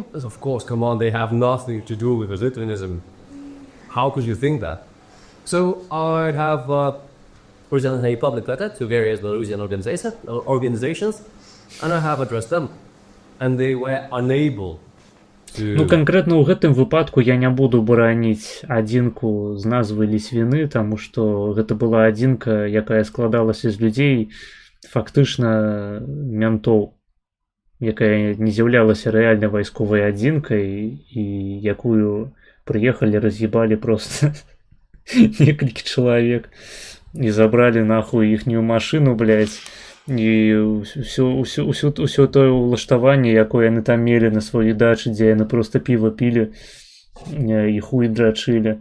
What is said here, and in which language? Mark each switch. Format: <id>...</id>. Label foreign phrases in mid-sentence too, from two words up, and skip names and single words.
<en>Of course, come on, they have nothing to do with Litvinism. How could you think that? So I'd have presented a public letter to various Belarusian organizations, and I have addressed them, and they were unable to...</en> <be>Ну, конкретно ў гэтым выпадку я не буду бараніць адзінку з назвы Ліцвіны, таму што гэта была адзінка, якая складалася з людзей, фактычна ментоў, якая не з'яўлялася рэальна вайсковай адзінкай і якую прыехалі, раз'ебалі просто некалькі чалавек і забралі нахуй іхнюю машыну, блядь, і ўсё тое ўлаштаванне, якое яны там мелі на сваёй дачы, дзе яны просто піва пілі і хуй драчылі.</be>